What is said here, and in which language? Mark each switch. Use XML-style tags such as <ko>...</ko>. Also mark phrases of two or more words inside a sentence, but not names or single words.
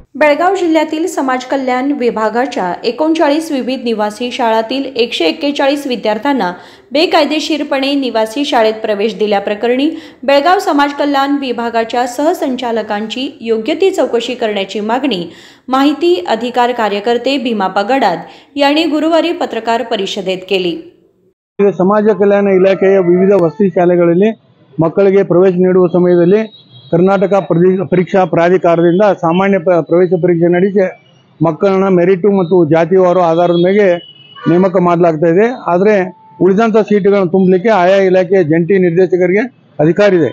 <mr>बेळगाव जिल्ह्यातील समाज कल्याण विभागाच्या 39 विविध निवासी शाळांतील 141 विद्यार्थ्यांना बेकायदेशीरपणे निवासी शाळेत प्रवेश दिल्याप्रकरणी बेळगाव समाज कल्याण विभागाच्या सहसंचालकांची योग्य ती चौकशी करण्याची मागणी माहिती अधिकार कार्यकर्ते भीमाप्पा गडाद यांनी गुरुवारी पत्रकार परिषदेत केली।</mr> <kn>ಸಮಾಜ ಕಲ್ಯಾಣ ಇಲಾಖೆಯ ವಿವಿಧ ವಸತಿ ಶಾಲೆಗಳಲ್ಲಿ ಮಕ್ಕಳಿಗೆ ಪ್ರವೇಶ ನೀಡುವ ಸಮಯದಲ್ಲಿ ಕರ್ನಾಟಕ ಪರೀಕ್ಷಾ ಪ್ರಾಧಿಕಾರದಿಂದ ಸಾಮಾನ್ಯ ಪ್ರವೇಶ ಪರೀಕ್ಷೆ ನಡೆಸಿ ಮಕ್ಕಳನ್ನ ಮೆರಿಟ್ ಮತ್ತು ಜಾತಿವಾರು ಆಧಾರದ ಮೇಲೆ ನೇಮಕ ಮಾಡಲಾಗ್ತಾ ಇದೆ। ಆದರೆ ಉಳಿದಂತ ಸೀಟುಗಳನ್ನು ತುಂಬಲಿಕ್ಕೆ ಆಯಾ ಇಲಾಖೆಯ ಜಂಟಿ ನಿರ್ದೇಶಕರಿಗೆ ಅಧಿಕಾರ ಇದೆ।</kn>